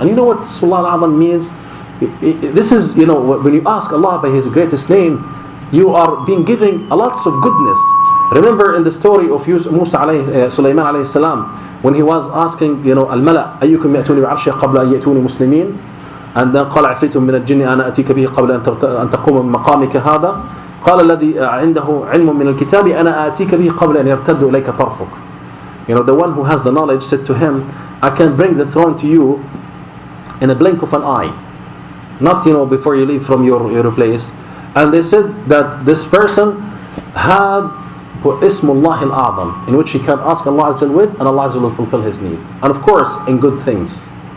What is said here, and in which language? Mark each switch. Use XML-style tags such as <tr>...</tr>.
<en>And you know what Ismullah al-A'zam means? This is, when you ask Allah by His greatest name, you are being given a lots of goodness. Remember in the story of Sulaiman alayhi salam, when he was asking, Al-Mala,</en> <ar>أيكم يأتوني بعرشي قبل أن يأتوني مسلمين?</ar> <en>And then</en> <ar>قال عفريت من الجن أنا أتيك به قبل أن تقوم من مقامك هذا قال الذي عنده علم من الكتاب أنا آتيك به قبل أن يرتد إليك طرفك.</ar> <en>The one who has the knowledge said to him, I can bring the throne to you in a blink of an eye, not before you leave from your place. And they said that this person had Ismullah al-A'zam, in which he can ask Allah Azza wa Jalla and Allah Azza wa Jalla will fulfill his need, and of course in good things.</en>